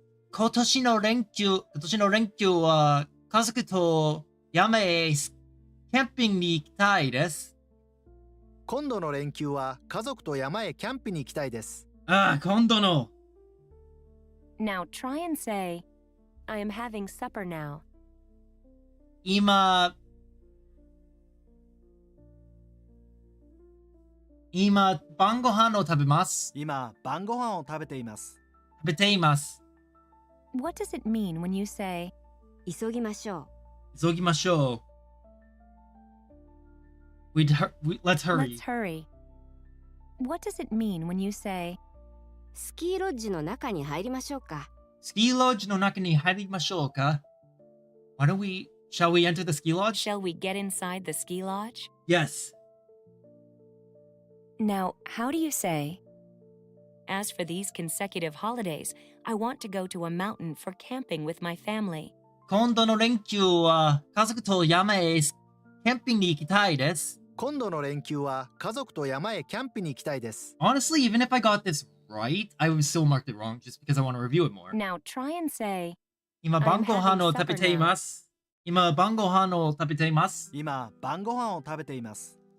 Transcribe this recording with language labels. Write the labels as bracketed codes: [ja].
[ja] 今年の連休は家族と山へキャンピングに行きたいです。今度の連休は家族と山へキャンプに行きたいです。ああ、今度の。 [en] Now try and say, I am having supper now. [ja] 今晩ご飯を食べます。今晩ご飯を食べています。食べています。 [en] What does it mean when you say, [ja] 急ぎましょう。急ぎましょう。 [en] Let's hurry. let's hurry? What does it mean when you say, [ja] スキーロッジの中に入りましょうか。スキーロッジの中に入りましょうか? [en] Shall we enter the ski lodge? shall we get inside the ski lodge? Yes. Now, how do you say, as for these consecutive holidays, I want to go to a mountain for camping with my family. [ja] 今度の連休は家族と山へキャンピングに行きたいです。今度の連休は家族と山へキャンプに行きたいです。 [en] Honestly, even if I got this right, I would still mark it wrong just because I want to review it more. Now try and say, [ja] 今晩ご飯を食べています。今晩ご飯を食べています。今晩ご飯を食べています。